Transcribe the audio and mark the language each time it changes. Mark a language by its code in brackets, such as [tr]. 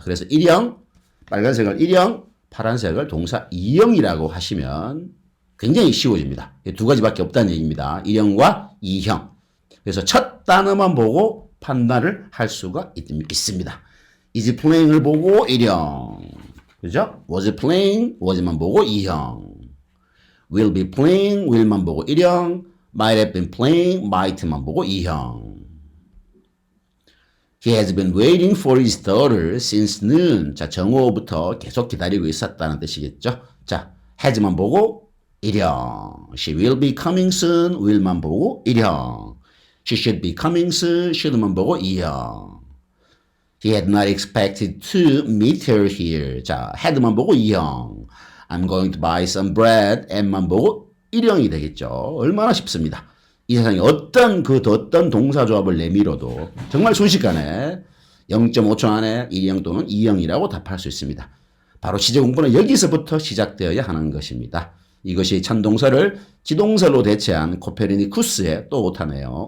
[ko] 그래서 1형, 빨간색을 1형, 파란색을 동사 2형이라고 하시면 굉장히 쉬워집니다. 두 가지밖에 없다는 얘기입니다. 1형과 2형. 그래서 첫 단어만 보고 판단을 할 수가 있습니다. is playing을 보고 1형. 그죠? was playing, was만 보고 2형. will be playing, will만 보고 1형. might have been playing, might만 보고 2형. [en] He has been waiting for his daughter since noon. [ko] 자, 정오부터 계속 기다리고 있었다는 뜻이겠죠. 자, has만 보고 1형. [en] She will be coming soon. [ko] will만 보고 1형. [en] She should be coming soon. [ko] should만 보고 2형. [en] He had not expected to meet her here. [ko] 자, had만 보고 2형. [en] I'm going to buy some bread. [ko] am만 보고 1형이 되겠죠. 얼마나 쉽습니다. 이 세상에 어떤 동사 조합을 내밀어도 정말 순식간에 0.5초 안에 1형 또는 2형이라고 답할 수 있습니다. 바로 시제 공부는 여기서부터 시작되어야 하는 것입니다. 이것이 찬동사를 지동사로 대체한 코페르니쿠스의 또 오타네요.